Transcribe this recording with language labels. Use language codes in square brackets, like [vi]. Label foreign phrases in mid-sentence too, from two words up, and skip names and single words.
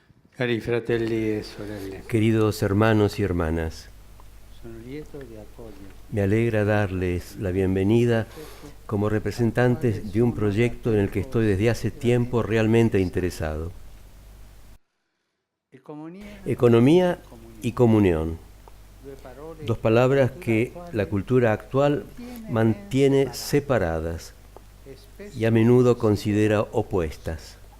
[it] Cari fratelli e sorelle, [es] Queridos hermanos y hermanas, [it] sono lieto di accogliervi [es] me alegra darles la bienvenida como representantes de un proyecto en el que estoy desde hace tiempo realmente interesado. Economía y comunión, dos palabras que la cultura actual mantiene separadas y a menudo considera opuestas.